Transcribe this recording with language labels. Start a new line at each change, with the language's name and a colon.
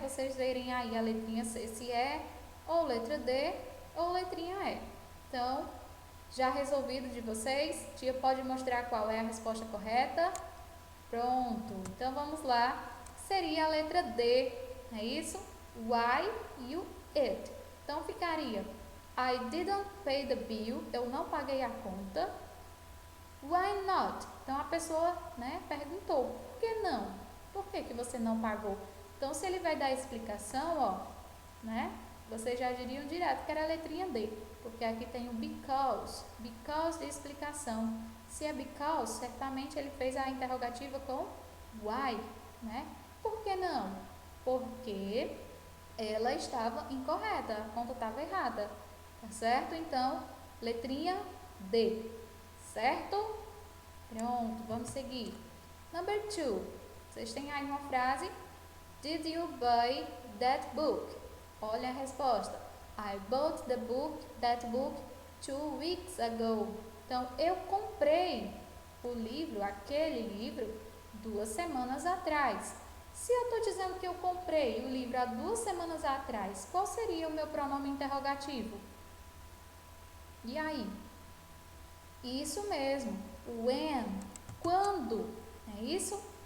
Portuguese: Vocês verem aí a letrinha C, se é ou letra D ou letrinha E. Então, já resolvido de vocês? Tia pode mostrar qual é a resposta correta? Pronto. Então, vamos lá. Seria a letra D, não é isso?
English: Why you it.
Portuguese: Então, ficaria
English: I didn't pay the bill.
Portuguese: Eu não paguei a conta.
English: Why not?
Portuguese: Então, a pessoa, né, perguntou. Por que não? Por que você não pagou? Então, se ele vai dar a explicação, ó, né? Vocês já diriam direto que era a letrinha D, porque aqui tem o because de explicação. Se é because, certamente ele fez a interrogativa com why, né? Por que não? Porque ela estava incorreta, a conta estava errada, tá certo? Então, letrinha D, certo? Pronto, vamos seguir. Number 2, vocês têm aí uma frase,
English: did you buy that book?
Portuguese: Olha a resposta.
English: I bought that book 2 weeks ago.
Portuguese: Então, eu comprei o livro, aquele livro, 2 semanas atrás. Se eu estou dizendo que eu comprei o livro há 2 semanas atrás, qual seria o meu pronome interrogativo? E aí? Isso mesmo, when. Quando? É isso?